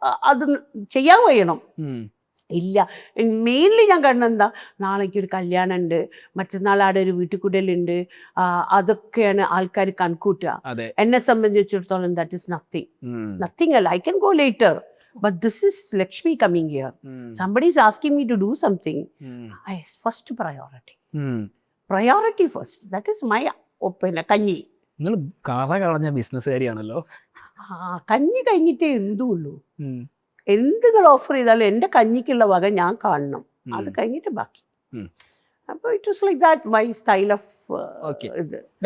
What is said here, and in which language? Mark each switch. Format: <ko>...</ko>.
<ml>അത് ചെയ്യാൻ കഴിയണം. ഇല്ല, മെയിൻലി ഞാൻ കാണുന്നത് നാളേക്ക് ഒരു കല്യാണം ഉണ്ട്, മറ്റന്നാൾ ആടെ ഒരു വീട്ടുകൂടലുണ്ട്, അതൊക്കെയാണ് ആൾക്കാർ കൺകൂട്ടുക. എന്നെ സംബന്ധിച്ചിടത്തോളം</ml> <en>that is nothing</en> <ml>അല്ല.</ml> <en>I can go later, but this is Lakshmi coming here. Somebody is asking me to do something. First priority. Priority first. That is my</en> <ml>പിന്നെ കഞ്ഞി. നിങ്ങൾ കഥ കളഞ്ഞ ബിസിനസ്സുകാരിയാണല്ലോ. കഞ്ഞി കഴിഞ്ഞിട്ടേ എന്തും ഉള്ളൂ. എന്തുകൾ ഓഫർ ചെയ്താലും എൻ്റെ കഞ്ഞിക്കുള്ള വക ഞാൻ കാണണം, അത് കഴിഞ്ഞിട്ട് ബാക്കി. അപ്പോൾ</ml> <en>It was like that my style of ഇത്.</en>